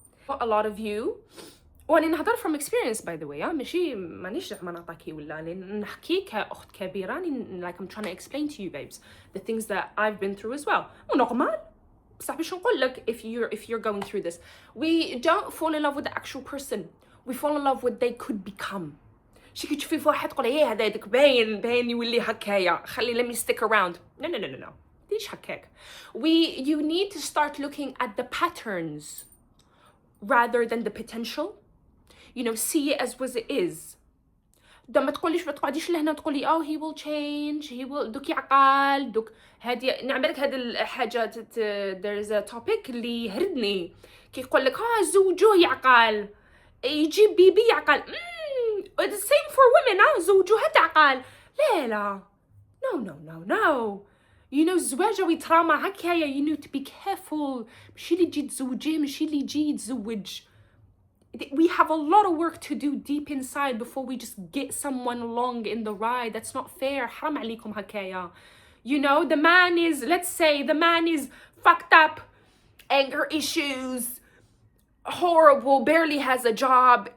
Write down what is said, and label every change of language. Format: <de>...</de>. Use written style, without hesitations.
<en>A lot of you,</en> <ar>وأنا نهضر</ar> <en>from experience by the way,</en> <ar>ماشي مانيش زعما نعطاكي ولا نحكي كأخت كبيرة,</ar> <en>like I'm trying to explain to you babes the things that I've been through as well.</en> <ar>ونورمال بصح باش نقول لك</ar> <en>if you're going through this, we don't fall in love with the actual person, we fall in love with what they could become.</en> <ar>شي كي تشوفي في واحد تقولي ايه هذاك باين يولي هكايا خلي</ar> <en>let me stick around.</en> <ar>No. ليش هكاك?</ar> <en>You need to start looking at the patterns rather than the potential. You know, see it as what it is.</en> <ar>ما تقعديش لهنا تقولي</ar> <en>oh he will change, he will</en> <ar>دوك يعقل دوك هادي نعملك هاد الحاجة.</ar> <en>there is a topic</en> <ar>اللي هردني كي يقول لك زوجوه يعقل يجيب بيبي يعقل.</ar> <en>The same for women.</en> <ar>زوجوها تعقل. لا</ar> <en>no.</en> <ar>You know, زواجه ويتراما هكايا.</ar> <en>You need to be careful.</en> <ar>ماشي اللي تجي تزوجيه ماشي اللي يجي يتزوج.</ar> <en>We have a lot of work to do deep inside before we just get someone along in the ride. That's not fair.</en> <ar>حرام عليكم هكايا.</ar> <en>You know, let's say the man is fucked up, anger issues, horrible, barely has a job.</en>